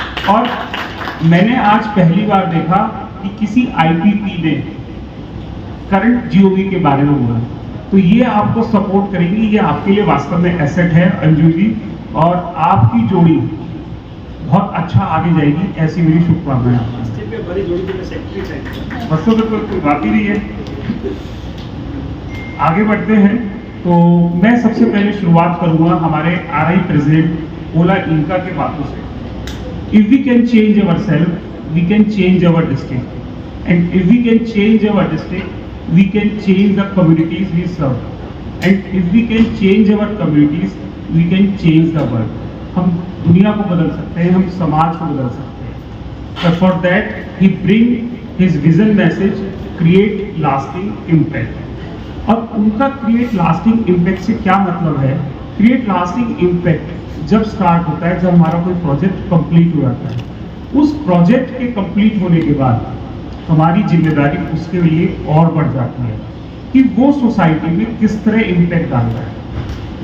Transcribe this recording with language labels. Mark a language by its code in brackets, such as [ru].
[hi] और मैंने आज पहली बार देखा कि किसी IPP ने करंट GOV के बारे में बोला, तो ये आपको सपोर्ट करेंगी, ये आपके लिए वास्तव में एसेट है अंजू जी, और आपकी जोड़ी बहुत अच्छा आगे जाएगी, ऐसी मेरी शुभकामनाएं। बस तो कोई बात ही नहीं है। आगे बढ़ते हैं, तो मैं सबसे पहले शुरुआत करूंगा हमारे RI प्रेसिडेंट ओला इंका के बातों से। [en] If we can change our self, we can change our district, and if we can change our district, we can change the communities we serve, and if we can change our communities, we can change the world. [hi] हम दुनिया को बदल सकते हैं, हम समाज को बदल सकते हैं। [en] But for that, he bring his vision message, create lasting impact. [hi] और उनका [en] create lasting impact [hi] से क्या मतलब है? Create lasting impact जब स्टार्ट होता है, जब हमारा कोई प्रोजेक्ट कंप्लीट हो जाता है, उस प्रोजेक्ट के कंप्लीट होने के बाद हमारी जिम्मेदारी उसके लिए और बढ़ जाती है कि वो सोसाइटी में किस तरह इम्पैक्ट डालता है।